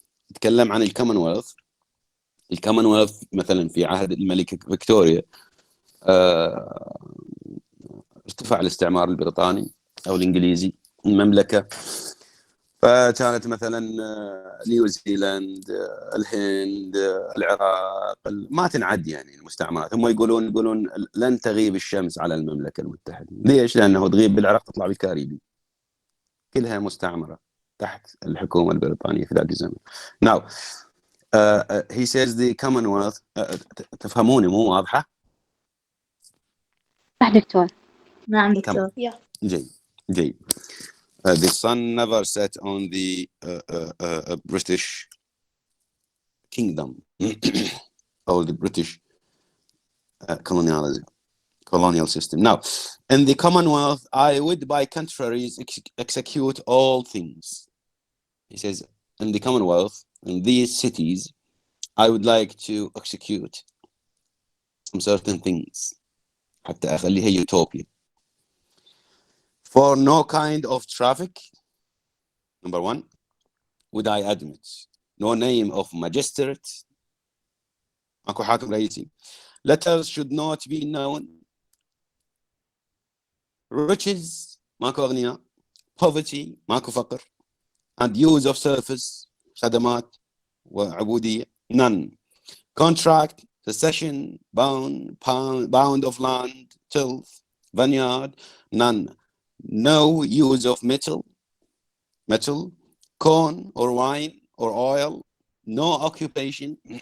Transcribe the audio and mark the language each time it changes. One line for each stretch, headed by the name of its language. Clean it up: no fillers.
Arabic: يتكلم عن الكومنولث. الكومنولث مثلا في عهد الملكة فيكتوريا ارتفع الاستعمار البريطاني أو الإنجليزي المملكة، فكانت مثلا نيوزيلاند، الهند، العراق، ما تنعد يعني المستعمرات. هم يقولون لن تغيب الشمس على المملكة المتحدة. ليش؟ لأنه تغيب بالعراق تطلع بالكاريبي. كلها مستعمرة تحت الحكومة البريطانية في ذاك الزمن.
English: Now he says the Commonwealth
Arabic: تفهموني مو واضحة؟ صح دكتور. نعم دكتور. جيد.
English: The sun never set on the British kingdom or the British colonial system. Now, in the Commonwealth, I would by contraries execute all things. He says, in the Commonwealth, in these cities, I would like to execute some certain things.
Arabic: حتى أخليها utopia.
English: For no kind of traffic, number one, would I admit. No name of magistrate.
Arabic: ماكو حاكم رئيسي.
English: Letters should not be known.
Arabic: Riches, ماكو أغنياء. Poverty, ماكو فقر.
English: And use of service,
Arabic: خدمات وعبودية,
English: none. Contract, possession, bound of land, tilth, vineyard, none. No use of metal, corn or wine or oil, no occupation.